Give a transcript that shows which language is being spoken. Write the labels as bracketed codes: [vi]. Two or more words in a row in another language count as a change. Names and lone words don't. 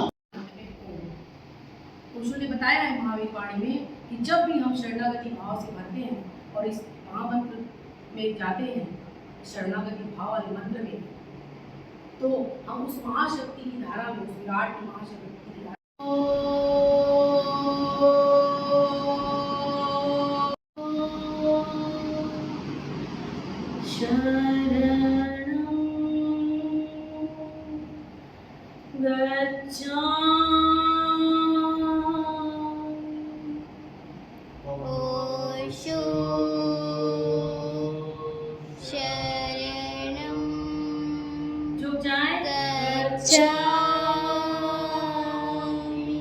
[hi] पुरुषों ने बताया है महावीर वाणी में कि जब भी हम शरणागति भाव से भरते हैं और इस महामंत्र में जाते हैं, शरणागति भाव वाले मंत्र में, तो हम उस महाशक्ति की धारा में, उस विराट की महाशक्ति की धारा [pi] शरणं गच्छामि, ओशो शरणं [hi] झुक जाए, [pi] गच्छामि।